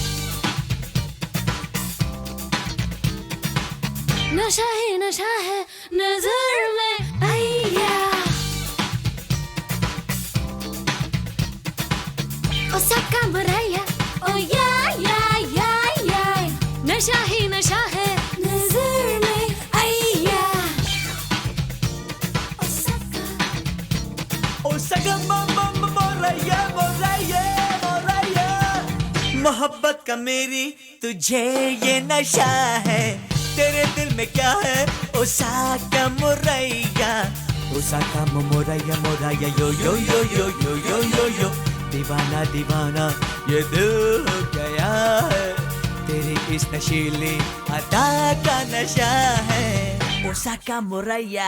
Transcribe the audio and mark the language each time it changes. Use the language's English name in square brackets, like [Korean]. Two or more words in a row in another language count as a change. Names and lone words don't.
[Hindi] नशा ही नशा है नजर में, आया। [English] Osaka Muraya, oh yeah, yeah, yeah, yeah. [Hindi] नशा ही नशा है नजर में, आया। Osaka, Osaka मोरैया मोरैया मोरैया, मोहब्बत का मेरी तुझे ये नशा है। तेरे दिल में क्या है ओसाका मोरैया, ओसाका मोरैया मोरैया, यो यो यो यो यो यो यो यो। दीवाना दीवाना ये दिल हो गया है, तेरी इस नशीली अदा का नशा है। ओसाका मोरैया,